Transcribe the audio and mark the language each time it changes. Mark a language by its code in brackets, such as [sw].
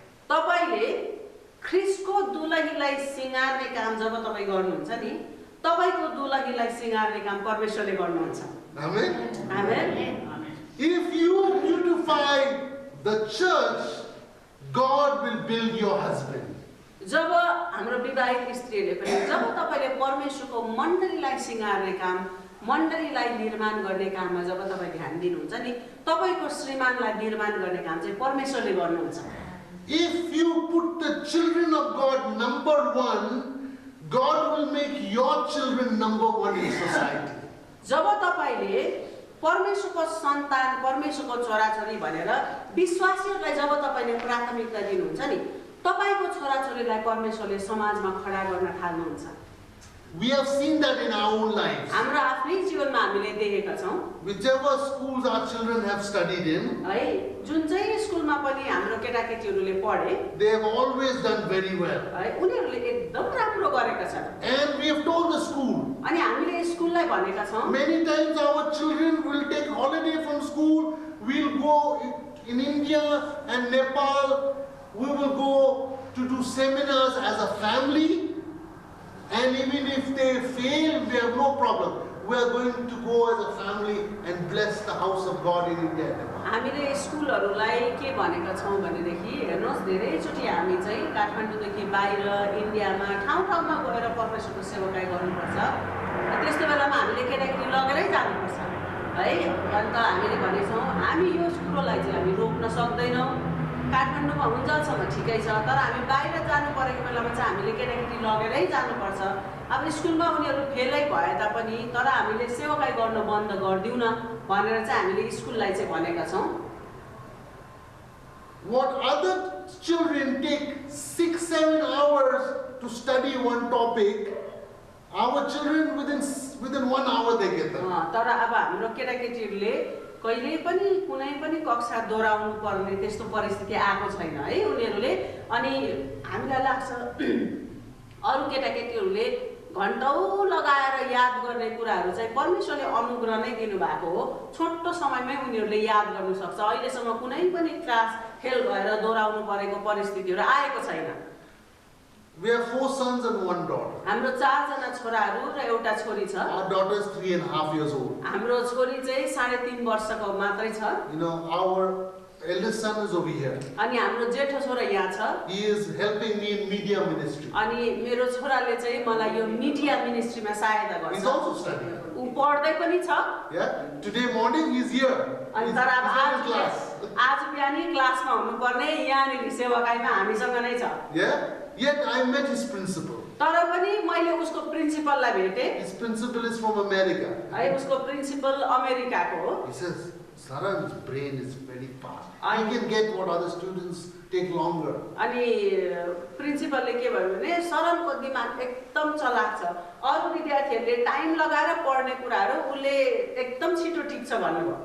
[ne] तपाईले ख्रीष्टको दुलहीलाई सिंगार्ने काम जब तपाई गर्नुहुन्छ नि तपाईको दुलहीलाई सिंगार्ने काम परमेश्वरले गर्नुहुन्छ [en] Amen. [ne] Amen [en] If you beautify the church, God will build your husband. [ne] जब हाम्रो विवाहित स्त्रीले पनि जब तपाईले परमेश्वरको मण्डलीलाई सिंगार्ने काम मण्डलीलाई निर्माण गर्ने काममा जब तपाई ध्यान दिनुहुन्छ नि तपाईको श्रीमानलाई निर्माण गर्ने काम चाहिँ परमेश्वरले गर्नुहुन्छ [en] If you put the children of God number one, God will make your children number one in society. [ne] जब तपाईले परमेश्वरको सन्तान परमेश्वरको छोराछोरी भनेर विश्वासीहरूलाई जब तपाईले प्राथमिकता दिनुहुन्छ नि तपाईको छोराछोरीलाई परमेश्वरले समाजमा खडा गर्न थाल्नुहुन्छ [en] We have seen that in our own lives. [ne] हाम्रो आफ्नै जीवनमा हामीले देखेका छौं [en] Whichever schools our children have studied in, [ne] है जुन चाहिँ स्कुलमा पनि हाम्रो केटाकेटीहरूले पढे [en] they have always done very well. [ne] है उनीहरूले एकदम राम्रो गरेका छन् [en] And we have told the school, [ne] अनि हामीले स्कुललाई भनेका छौं [en] many times our children will take holiday from school, we'll go in India and Nepal, we will go to do seminars as a family, and even if they fail, we have no problem. We are going to go as a family and bless the house of God in India and Nepal. [ne] हामीले स्कुलहरूलाई के भनेका छौं भनेदेखि हेर्नुहोस् धेरैचोटि हामी चाहिँ काठमाडौँदेखि बाहिर इन्डियामा ठाउँ ठाउँमा गएर परमेश्वरको सेवाकाई गर्नुपर्छ त्यस्तो बेलामा हामीले केटाकेटी लगेरै जानुपर्छ है अन्त हामीले भनेछौं हामी यो कुरोलाई चाहिँ हामी रोक्न सक्दैनौं काठमाडौँमा हुन्जेलसम्म ठिकै छ तर हामी बाहिर जानु परेको बेलामा चाहिँ हामीले केटाकेटी लगेरै जानुपर्छ अब स्कुलमा उनीहरू फेलै भए तापनि तर हामीले सेवाकाई गर्न बन्द गर्दिउन भनेर चाहिँ हामीले स्कुललाई चाहिँ भनेका छौं [en] What other children take 6-7 hours to study one topic, our children within 1 hour they get that. [ne] तर अब हाम्रो केटाकेटीहरूले कहिल्यै पनि कुनै पनि कक्षा दोहोऱ्याउनु पर्ने त्यस्तो परिस्थिति आएको छैन है उनीहरूले अनि हामीलाई लाग्छ अरु केटाकेटीहरूले घण्टौं लगाएर याद गर्ने कुराहरू चाहिँ परमेश्वरले अनुग्रह नै दिनुभएको हो छोटो समयमै उनीहरूले याद गर्न सक्छ अहिलेसम्म कुनै पनि क्लास फेल भएर दोहोऱ्याउनु परेको परिस्थितिहरू आएको छैन [en] We have 4 sons and 1 daughter. [ne] हाम्रो 4 जना छोराहरू र एउटा छोरी छ [en] Our daughter is 3.5 years old. [ne] हाम्रो छोरी चाहिँ 3.5 वर्षको मात्रै छ [en] You know, our eldest son is over here. [ne] अनि हाम्रो जेठो छोरा यहाँ छ [en] He is helping me in media ministry. [ne] अनि मेरो छोराले चाहिँ मलाई यो मिडिया मिनिस्ट्रीमा सहायता गर्छ [en] He's also studying. [ne] उ पढ्दै पनि छ [en] Yeah. Today morning he's here. [ne] अनि [en] He's [ne] तर अब [en] in class. [ne] आज बिहानै क्लासमा हुनुपर्ने यहाँनिर सेवाकाईमा हामीसँग नै छ [en] Yeah. Yet I met his principal. [ne] तर पनि मैले उसको प्रिन्सिपललाई भेटे [en] His principal is from America. [ne] है उसको प्रिन्सिपल अमेरिकाको हो [en] He says, Saran's brain is very fast. He can get what other students take longer. [ne] अनि प्रिन्सिपलले के भन्यो भने शरणको दिमाग एकदम चलाक छ अरु विद्यार्थीहरूले टाइम लगाएर पढ्ने कुराहरू उले एकदम छिटो टिक्छ भन्नुभयो